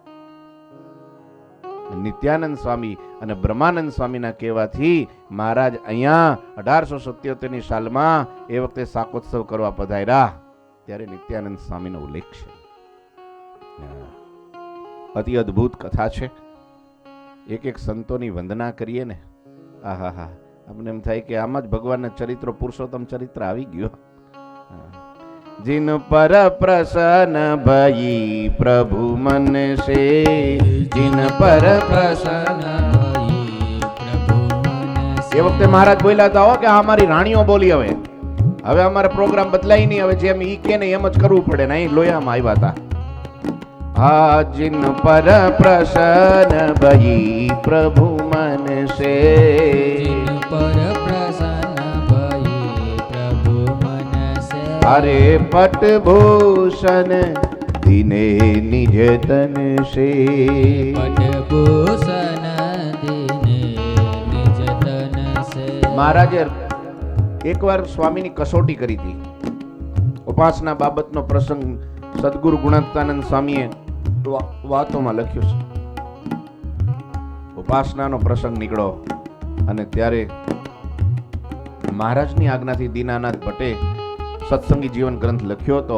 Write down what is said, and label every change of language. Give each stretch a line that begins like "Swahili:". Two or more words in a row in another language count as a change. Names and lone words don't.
Gujarati: નિત્યાનંદ સ્વામી અને બ્રહ્માનંદ સ્વામીના કહેવાથી મહારાજ અહીંયા 1877ની સાલમાં એ વખતે શાકોત્સવ કરવા પધાર્યા. ત્યારે નિત્યાનંદ સ્વામીનો ઉલ્લેખ છે. અતિ અદ્ભુત કથા છે. એક એક સંતોની વંદના કરીએ ને, આહા, અમને એમ થાય કે આમાં જ ભગવાનના ચરિત્રો, પુરુષોત્તમ ચરિત્ર આવી ગયો.
Hindi: जिन पर प्रसन्न भई प्रभु मन से, जिन पर प्रसन्न भई प्रभु मन से.
Gujarati: એ વખતે મહારાજ બોલ્યા હતા હો કે આ અમારી રાણીઓ બોલી. હવે અમારે પ્રોગ્રામ બદલાય નહીં, હવે જેમ ઈ કે ને એમ જ કરવું પડે ને. અહીં લોયામાં આવ્યા હતા. હા,
Hindi: जिन पर प्रसन्न भई प्रभु मन से, जिन पर प्रसन्न भई प्रभु मन से. अरे पटभूषण दिने निज तन से, पटभूषण दिने निज तन से.
Gujarati: મહારાજે એકવાર સ્વામીની કસોટી કરી હતી. ઉપાસના બાબતનો પ્રસંગ સદગુરુ ગુણાત્માનંદ સ્વામીએ વાતોમાં લખ્યો છે. ઉપાસનાનો પ્રસંગ નીકળ્યો અને ત્યારે મહારાજની આજ્ઞાથી દીનાનાથ ભટ્ટે સત્સંગી જીવન ગ્રંથ લખ્યો હતો.